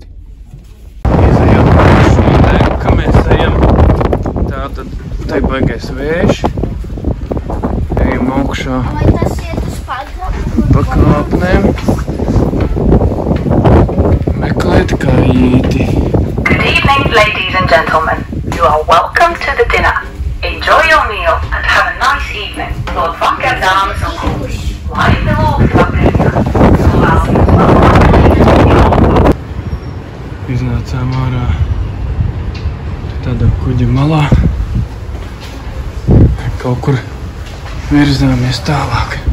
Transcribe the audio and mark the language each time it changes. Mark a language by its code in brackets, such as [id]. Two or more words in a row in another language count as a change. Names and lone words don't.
[lv] Izejam šodien, ka mēs ejam. Tātad te baigais vējš. Ejam augšā Vai tas iet uz pagrabu? pa kāpnēm. Meklēt Kajīti. [en] Good evening, ladies and gentlemen. You are welcome to the dinner. Enjoy your meal and have a nice evening. [lv] Lord vakar, dāmas un kungi. Laipni lūgti vakariņā. Iznācām ārā tādā kuģa malā. Kaut kur virzāmies tālāk.